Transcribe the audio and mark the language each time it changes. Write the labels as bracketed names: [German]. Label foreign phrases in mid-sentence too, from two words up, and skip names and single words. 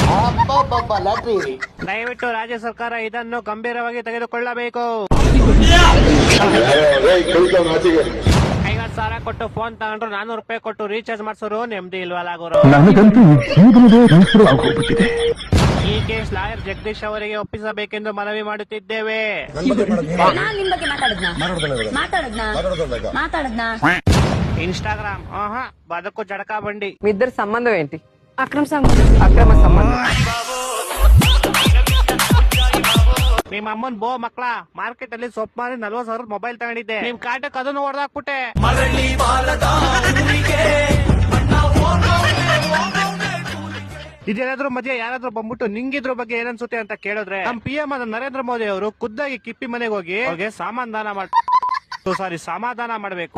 [Kannada] ದಯವಿಟ್ಟು ರಾಜ್ಯ ಸರ್ಕಾರ ಇದನ್ನು ಗಂಭೀರವಾಗಿ ತೆಗೆದುಕೊಳ್ಳಬೇಕು. 50,000 ಕೊಟ್ಟು ಫೋನ್ ತಗೊಂಡ್ರು 400 ರೂಪಾಯಿ ಕೊಟ್ಟು ರೀಚಾರ್ಜ್ ಮಾಡಿಸೋರು ನೆಮ್ಮದಿ ಇಲ್ವಲ್ಲ ಗುರು. ಈ ಕೇಸ್ ಲಾಯರ್ ಜಗದೀಶ್ ಅವರಿಗೆ ಒಪ್ಪಿಸಬೇಕೆಂದು ಮನವಿ ಮಾಡುತ್ತಿದ್ದೇವೆ. [Telugu] ఇన్స్టాగ్రామ్ బతుకు జడకా బండి. మీ ఇద్దరు సంబంధం ఏంటి? అక్రమ సంబంధం. [Kannada] ನಿಮ್ಮ ಅಮ್ಮನ್ ಬೋ ಮಕ್ಳ ಮಾರ್ಕೆಟ್ ಅಲ್ಲಿ ಸೊಪ್ಪು ಮಾರಿ 40,000 ಮೊಬೈಲ್ ತಗೊಂಡಿದ್ದೆ. ನಿಮ್ ಕಾಟಕ್ ಅದನ್ನು ಹೊಡೆದಾಕ್ಬಿಟ್ಟೆ. ಇದೇನಾದ್ರೂ ಮಧ್ಯೆ ಯಾರಾದ್ರೂ ಬಂದ್ಬಿಟ್ಟು ನಿಂಗಿದ್ರ ಬಗ್ಗೆ ಏನನ್ಸುತ್ತೆ ಅಂತ ಕೇಳಿದ್ರೆ ನಮ್ PM ನರೇಂದ್ರ ಮೋದಿ ಅವರು ಖುದ್ದಾಗಿ ಕಿಪ್ಪಿ ಮನೆಗೆ ಹೋಗಿ ಅವ್ರಿಗೆ ಸಮಾಧಾನ ಮಾಡಬೇಕು.